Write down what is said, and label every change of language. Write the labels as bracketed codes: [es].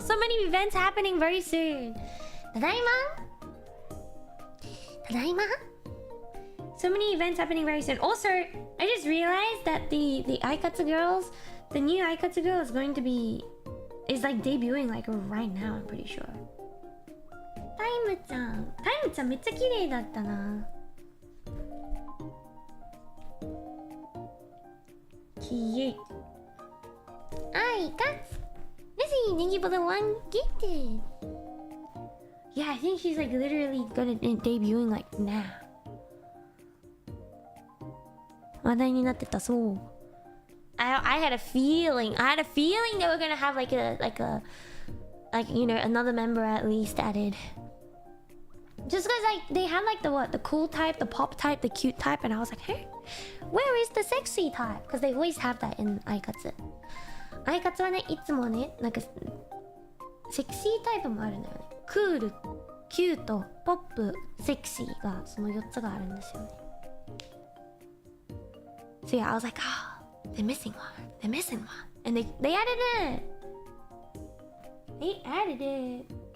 [en] So many events happening very soon. Tadaima? Tadaima? So many events happening very soon. Also, I just realized that the Aikatsu girls, the new Aikatsu girl is going to be... is like debuting like right now, I'm pretty sure. Taimu-chan. [ja] Taimu-chan めっちゃ綺麗だったな。 [en] Cute. Aikatsu. Lizzie, thank you for the one gifted. Yeah, I think she's like literally gonna debuting like now. [ja] 話題になってた、そう。 [en] I had a feeling. I had a feeling they were gonna have like you know, another member at least added. Just because like they had like the cool type, the pop type, the cute type, and I was like, hey, where is the sexy type? Because they always have that in Aikatsu. [ja] Aikatsu はね、いつもね、なんかセクシータイプもあるんだよね。クール、キュート、ポップ、セクシーがその4つがあるんですよね。 [en] So yeah, I was like, oh, they're missing one. They're missing one. And they added it. They added it.